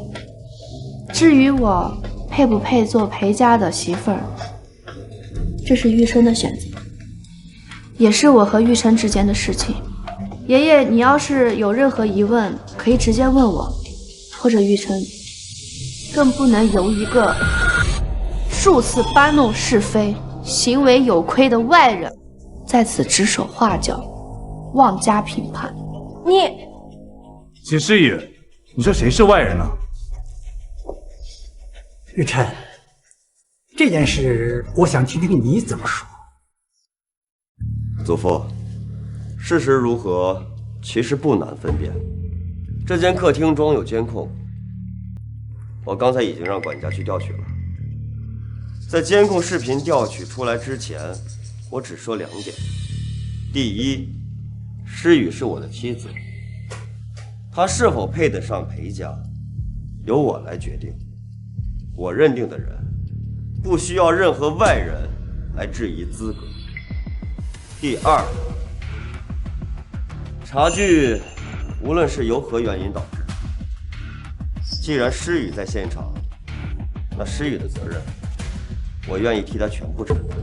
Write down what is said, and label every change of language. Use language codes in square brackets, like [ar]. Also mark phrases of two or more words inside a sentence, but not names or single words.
[zh] 至於我配不配做裴家的媳婦兒，這是玉琛的選擇，也是我和玉琛之間的事情。爺爺，你要是有任何疑問，可以直接問我，或者玉琛，更不能由一個數次搬弄是非、行為有虧的外人在此指手畫腳、妄加評判。你，秦詩雨，你說誰是外人呢？玉琛，這件事我想聽聽你怎麼說。祖父，事實如何，其實不難分辨。這間客廳裝有監控，我剛才已經讓管家去調取了。在監控視頻調取出來之前，我只說2點： 第一，诗雨是我的妻子，她是否配得上裴家，由我来決定。我認定的人，不需要任何外人來質疑資格。第二，茶具無論是由何原因導致，既然诗雨在現场，那诗雨的責任，我願意替她全部承担。